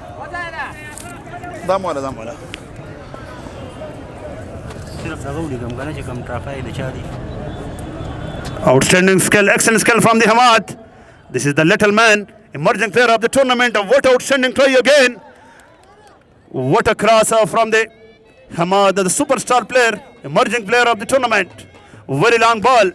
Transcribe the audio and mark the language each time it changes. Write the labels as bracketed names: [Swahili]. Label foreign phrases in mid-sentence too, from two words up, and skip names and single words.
[Pashto] دام ولا صرف دغه ولیکم کنه چې کوم ټاکای د چا دی. [English] Outstanding skill, excellent skill from the Hamad. This is the little man, emerging player of the tournament. What outstanding try again. What a crosser from the Hamad, the superstar player, emerging player of the tournament. Very long ball.